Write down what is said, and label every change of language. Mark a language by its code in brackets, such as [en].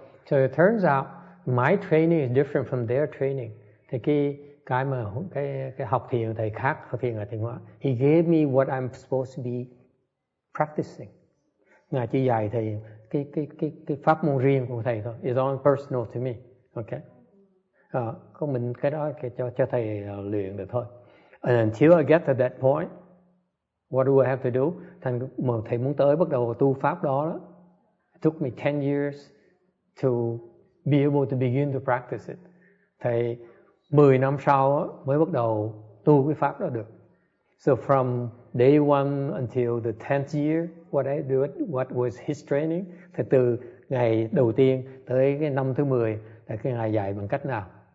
[en] So it turns out my training is different from their training. [vi] Thì cái học thiền thầy khác, học thiền ở Tiến Hóa. [en] He gave me what I'm supposed to be practicing. [vi] Ngài chỉ dạy thầy cái pháp môn riêng của thầy thôi. [en] It's all personal to me. Okay. [vi] Có mình cái đó cho thầy luyện được thôi. [en] And until I get to that point, what do I have to do? [vi] Mà thầy muốn tới bắt đầu tu pháp đó. [en] It took me 10 years to be able to begin to practice it. [vi] Thầy 10 năm sau mới bắt đầu tu cái pháp đó được. [en] So from day one until the 10th year, what was his training? [vi] Thì từ ngày đầu tiên tới cái năm thứ 10 là cái ngài dạy bằng cách nào?